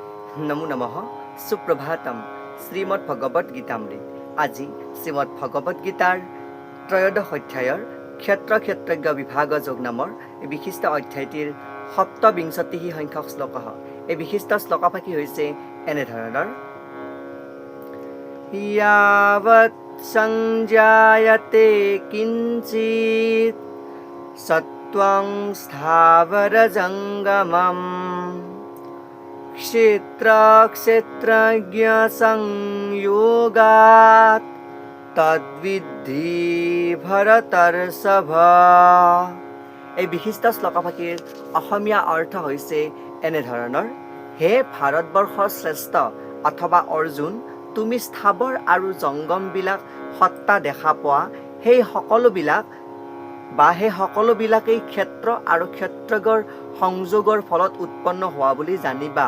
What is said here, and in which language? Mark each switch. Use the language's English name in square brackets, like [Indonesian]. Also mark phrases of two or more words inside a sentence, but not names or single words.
[Sanskrit] नमो नमः सुप्रभातम् श्रीमद् भगवत गीतामृत। [Assamese] আজি শ্রীমদ্ ভগবত গীতাৰ ত্ৰয়োদশ অধ্যায়ৰ ক্ষেত্ৰ ক্ষেত্ৰজ্ঞ বিভাগ যোগ নামৰ এই বিশিষ্ট অধ্যায়টিৰ সপ্তবিংশতি সংখ্যক শ্লোক। এই বিশিষ্ট শ্লোকফাকি হৈছে এনেধৰণৰ: [Sanskrit] यावत् संजायते किंचित् सत्त्वं स्थावरजङ्गमम् क्षेत्रक्षेत्रज्ञसंयोगात् तद्विद्धि भरतर्षभ। [Assamese] এই বিশিষ্ট শ্লোকফাকিৰ অসমীয়া অৰ্থ হৈছে এনেধৰণৰ: হে ভাৰতবৰ্ষৰ শ্ৰেষ্ঠ অথবা অৰ্জুন, তুমি স্থাৱৰ আৰু জংগমবিলাক সত্তা দেখা পোৱা সেই সকলোবিলাকেই ক্ষেত্ৰ আৰু ক্ষেত্ৰজ্ঞৰ সংযোগৰ ফলত উৎপন্ন হোৱা বুলি জানিবা।